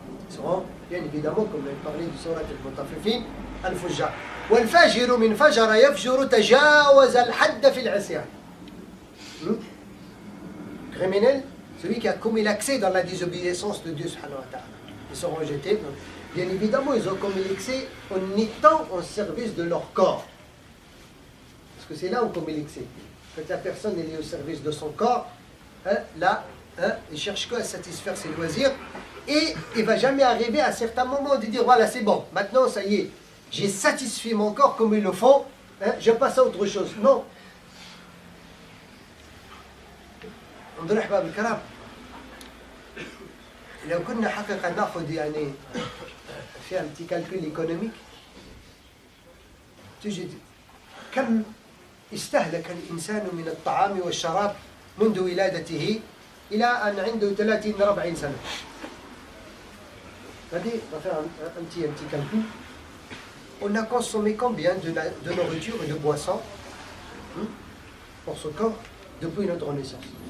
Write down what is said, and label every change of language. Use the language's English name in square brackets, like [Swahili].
[French] Ils seront bien évidemment, comme on a parlé du surat al-Mutaffifin, al-Fujjar. [Arabic] والفاجر من فجر يفجر تجاوز الحد في العصيان. [French] Criminel, celui qui a commis l'accès dans la désobéissance de Dieu subhanahu wa ta'ala. Ils seront jetés. Bien évidemment, ils ont commis l'excès en étant au service de leur corps. Parce que c'est là où on commet l'excès. Quand la personne est au service de son corps, là, il cherche qu'à satisfaire ses loisirs. Et il ne va jamais arriver à un certain moment de dire, voilà, c'est bon, maintenant, ça y est, j'ai satisfait mon corps comme il le faut, je passe à autre chose. Non. [Arabic] انظر احباب الكرام لو كنا حقيقه ناخذ يعني في [French] un petit calcul économique [Arabic] تجد كم استهلك الانسان من الطعام والشراب منذ ولادته الى ان عنده 30 40 سنه. هذه [French] on va faire un petit calcul. On a consommé combien de nourriture et de boissons pour ce corps depuis notre naissance?